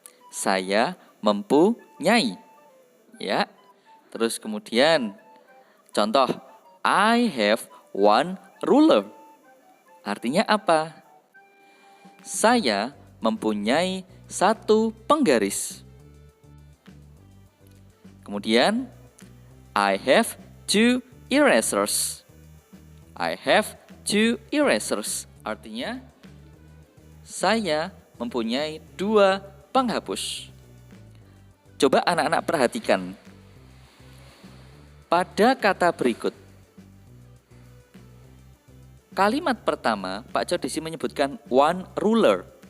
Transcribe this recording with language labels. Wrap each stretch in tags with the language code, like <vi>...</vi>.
<id>Saya mempunyai. Ya. Terus kemudian contoh,</id> <en>I have one ruler.</en> <id>Artinya apa? Saya mempunyai 1 penggaris. Kemudian</id> <en>I have 2 erasers. I have 2 erasers.</en> <id>Artinya saya mempunyai 2 penghapus. Coba anak-anak perhatikan. Pada kata berikut, kalimat pertama, Pak Codisi menyebutkan one ruler.</id>